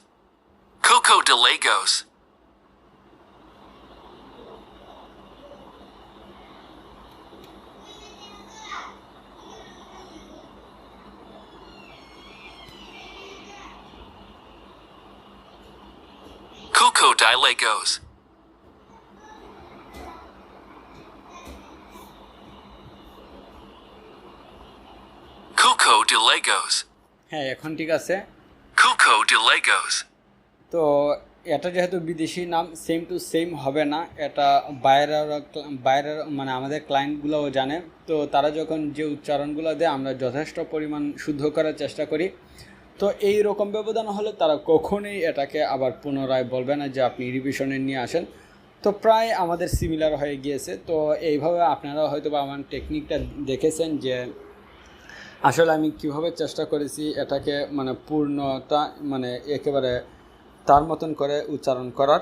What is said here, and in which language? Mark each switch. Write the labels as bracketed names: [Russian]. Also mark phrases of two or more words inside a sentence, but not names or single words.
[Bangla] Coco de Lagos. Coco de Lagos. Coco de Lagos. হ্যাঁ এখন ঠিক আছে Coco de Lagos. তো এটা যেহেতু বিদেশি নাম [English] same to same [Bangla] হবে না এটা বাইরের মানে আমাদের ক্লায়েন্টগুলোও জানে তো তারা যখন যে উচ্চারণগুলো দেয় আমরা যথেষ্ট পরিমাণ শুদ্ধ করার চেষ্টা করি তো এই রকম ব্যবধান হলে তারা কখনোই এটাকে আবার পুনরায় বলবে না যে আপনি রিভিশনে নিয়ে আসেন তো প্রায় আমাদের সিমিলার হয়ে গিয়েছে তো এইভাবে আপনারা হয়তো বা আমার টেকনিকটা দেখেছেন যে আসলে আমি কিভাবে চেষ্টা করেছি এটাকে মানে পূর্ণতা মানে একেবারে তার মতন করে উচ্চারণ করার